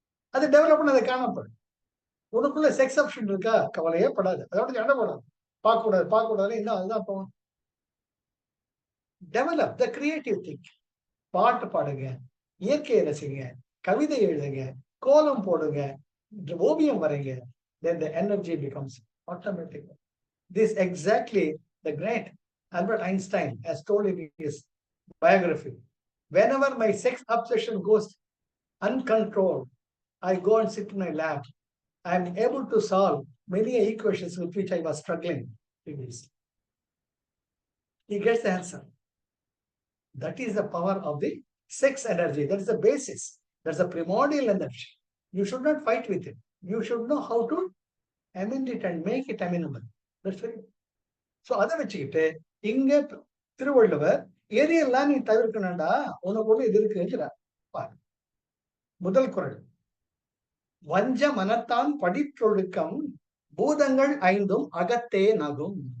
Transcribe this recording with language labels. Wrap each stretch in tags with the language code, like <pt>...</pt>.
<ta>அது டெவலப் பண்ண அதை காணப்படும். உனக்குள்ள செக்ஸ் ஆப்ஷன் இருக்கா, கவலையே படாது. அதோட சண்டை போடாது. பார்க்க கூடாது பார்க்க கூடாது, இன்னும் அதுதான் போகும்.</ta> <en>Develop the creative thing.</en> <ta>பாட்டு பாடுங்க, இயற்கையை ரசிங்க, கவிதை எழுதுங்க, கோலம் போடுங்க, ஓவியம் வரைங்க.</ta> <en>Then the energy becomes automatic. This exactly the great Albert Einstein has told in his biography. Whenever my sex obsession goes uncontrolled, I go and sit in my lab. I am able to solve many equations with which I was struggling previously. He gets the answer. That is the power of the sex energy. That is the basis. That's the primordial energy. You should not fight with it. You should know how to amend it and make it amenable. That's right. So</en> <ta>அதை வச்சுக்கிட்டு இங்க திருவள்ளுவர் எரியெல்லாம் நீ தவிர்க்கணும்டா, உனக்கு ஒண்ணு இது இருக்குங்கிறார். முதல் குறள், வஞ்ச மனத்தான் படிற்றொழுக்கம் பூதங்கள் ஐந்தும் அகத்தே நகும்.</ta>